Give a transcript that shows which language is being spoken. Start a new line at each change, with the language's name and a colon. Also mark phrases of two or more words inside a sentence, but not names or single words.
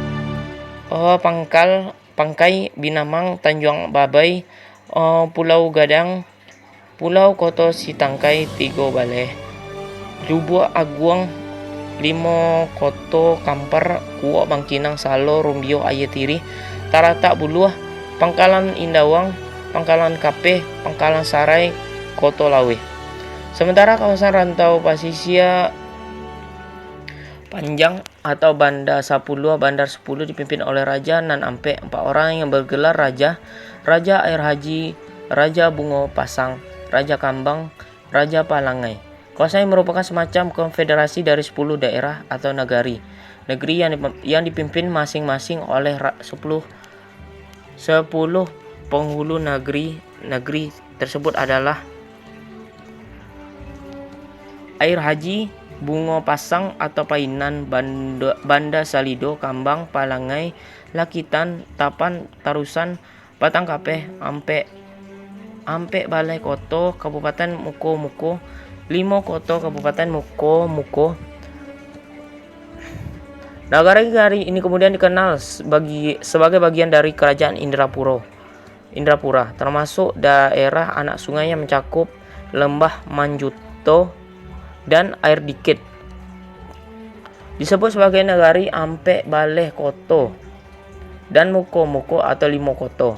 Indonesian: Pangkai, Binamang, Tanjung Babai, Pulau Gadang, Pulau Koto Sitangkai, 3 Baleh, Lubuk Aguang, 5 Koto Kampar, Kuok Bangkinang, Salo, Rumbio, Ayetiri, Taratak Buluah, Pangkalan Indawang, Pangkalan Kapeh, Pangkalan Sarai, Koto Lawe. Sementara kawasan rantau pasisir panjang atau Bandar 10 dipimpin oleh Raja Nan Ampe, 4 orang yang bergelar Raja Air Haji, Raja Bungo Pasang, Raja Kambang, Raja Palangai. Kawasan ini merupakan semacam konfederasi dari 10 daerah atau negeri yang dipimpin masing-masing oleh 10 penghulu negeri tersebut adalah Air Haji, Bungo Pasang atau Painan, Banda Salido, Kambang, Palangai, Lakitan, Tapan, Tarusan, Batang Kapeh, Ampe Balai Koto, Kabupaten Muko, 5 Koto, Kabupaten Muko. Negara-negara ini kemudian dikenal sebagai bagian dari Kerajaan Indrapura, termasuk daerah anak sungai yang mencakup Lembah Manjuto dan Air Dikit. Disebut sebagai negari Ampe Baleh Koto dan Muko atau 5 Koto.